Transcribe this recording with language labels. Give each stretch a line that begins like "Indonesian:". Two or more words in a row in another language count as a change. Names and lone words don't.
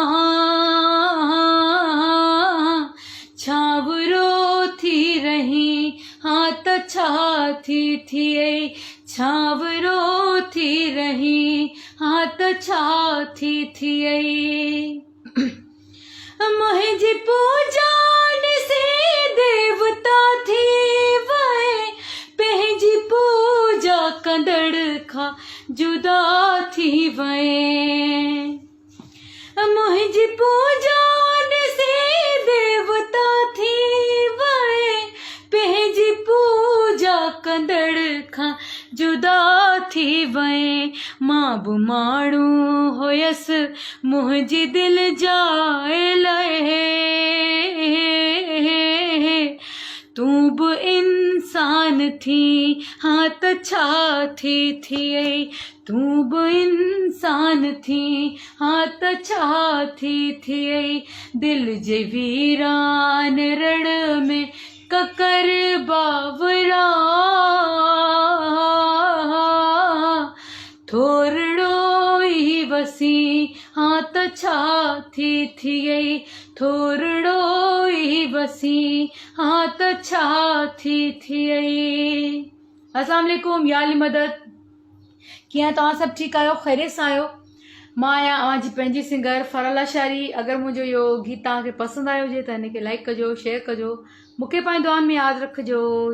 Sindhi: छावरो थी रही हाथ छाथी थियई छावरो थी रही हाथ छाथी थियई मुंहिंजी पूजान से देवता थी वए पंहिंजी पूजा कंदड़ खां जुदा थी वए मुंहिंजी पूजान से देवता थी वए पंहिंजी पूजा कंदड़ खां जुदा थी वए मां बि माण्हू हुयसि मुंहिंजी दिल जाए लहे तूं बि इंसान थी हाथ छाथी थियई तूं बि इंसान थी हाथ छाथी थियई दिल जे वीरान रण में ककर बावरा थोरड़ो ई वसी हाथ छाथी थियई थोरड़ो ई वसी हाथ छाथी थियई।
Arabic: السلام عليكم
Sindhi: याली मदद कीअं तव्हां सभु ठीकु आहियो ख़ैरियत सां आहियो। मां आहियां अवांजी पंहिंजी सिंगर फराला शारी। अगरि मुंहिंजो इहो गीत तव्हांखे पसंदि आयो हुजे त हिनखे लाइक कजो शेयर कजो मूंखे पंहिंजी दुआनि में यादि रखिजो।